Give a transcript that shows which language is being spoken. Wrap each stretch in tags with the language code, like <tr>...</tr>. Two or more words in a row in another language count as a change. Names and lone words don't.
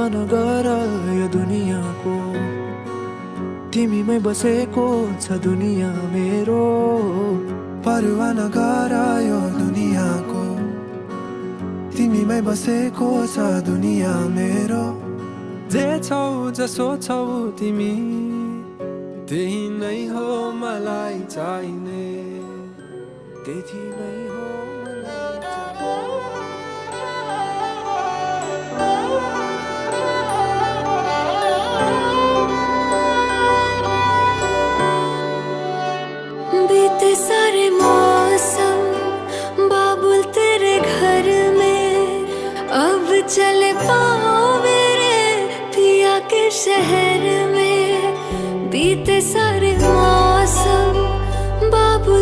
<ne>नगर यो दुनियाँको तिमीमै बसेको छ दुनियाँ मेरो परवा नगर यो दुनियाँको तिमीमै बसेको छ दुनियाँ मेरो जे छौ जसो छौ तिमी त्यही नै हो मलाई चाहिने त्यही नै हो मलाई</ne> <hi>चाहिने बीते सारे मौसम बाबुल तेरे घर में अब चले पाओ मेरे पिया के शहर में बीते सारे मौसम बाबुल</hi>